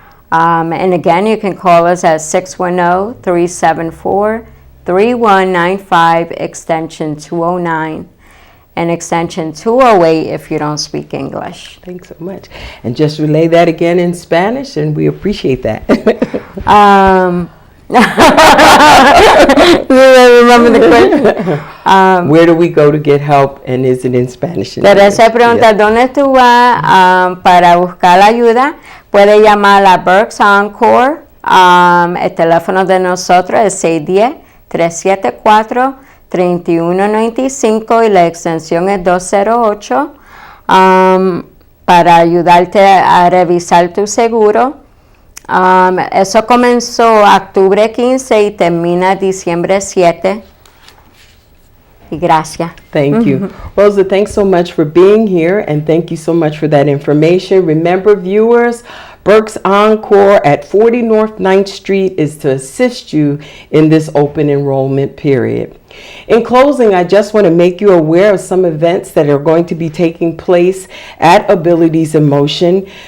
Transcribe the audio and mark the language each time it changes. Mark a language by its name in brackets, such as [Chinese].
[English] And again, you can call us at 610-374-3195, extension 209, and extension 208 if you don't speak English. Thanks so much. And just relay that again in Spanish, and we appreciate that. Remember the question? Where do we go to get help, and is it in Spanish? [Spanish] Teresa pregunta, ¿dónde tú vas para buscar ayuda? Puede llamar a Berks Encore. El teléfono de nosotros es 610-374-3195 y la extensión es 208 para ayudarte a revisar tu seguro. Eso comenzó octubre 15 y termina diciembre 7. Y gracias. [English] Thank you. Rosa, thanks so much for being here, and thank you so much for that information. Remember, viewers, Berks Encore at 40 North 9th Street is to assist you in this open enrollment period. In closing, I just want to make you aware of some events that are going to be taking place at Abilities in Motion.